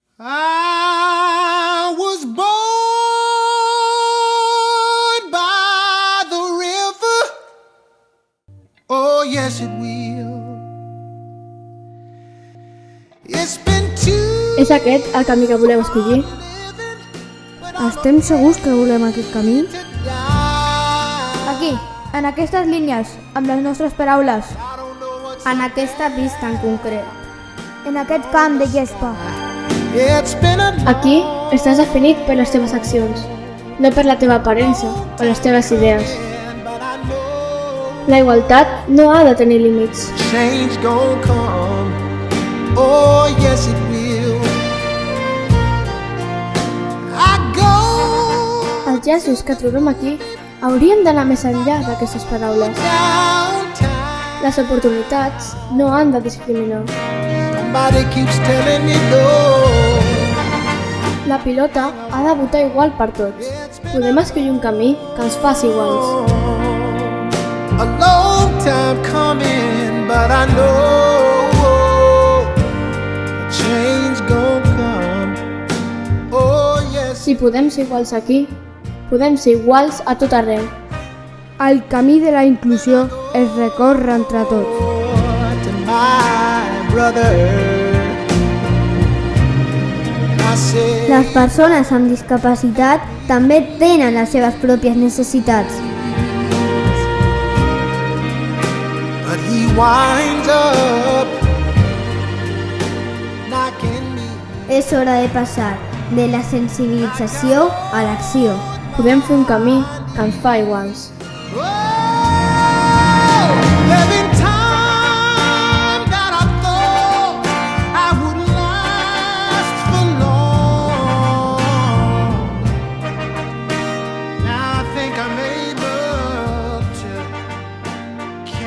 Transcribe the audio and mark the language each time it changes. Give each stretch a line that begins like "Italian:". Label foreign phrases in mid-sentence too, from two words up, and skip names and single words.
English: I was born by the river. Oh, yes, it will. It's been too
Catalan: És aquest el camí que voleu escollir? Estem segurs que volem aquest camí? Aquí, en aquestes línies, amb les nostres paraules. En aquesta pista en concret. En aquest camp de gespa.
English: It's been a
Catalan: Aquí estàs definit per les teves accions, no per la teva aparença o les teves idees. La igualtat no ha de tenir límits.
English: change gonna come. Oh, yes, it will. I go
Catalan: Els llaços que trobem aquí haurien d'anar més enllà d'aquestes paraules.
English: downtown.
Catalan: Les oportunitats no han de discriminar.
English: Somebody keeps telling me no.
Catalan: La pilota ha de votar igual per tots. Podem escollir un camí que ens faci iguals.
English: A long time coming, but I know change gonna come. Oh, yes.
Catalan: Si podem ser iguals aquí, podem ser iguals a tot arreu. El camí de la inclusió es recorre entre tots.
English: To my brother. I said,
Catalan: Les persones amb discapacitat també tenen les seves pròpies necessitats.
English: but he winds up knocking me.
Catalan: És hora de passar de la sensibilització a l'acció. Podem fer un camí que ens fa iguals.
English: Oh, there've been times that I thought I would last for long. Now I think I'm able to carry on.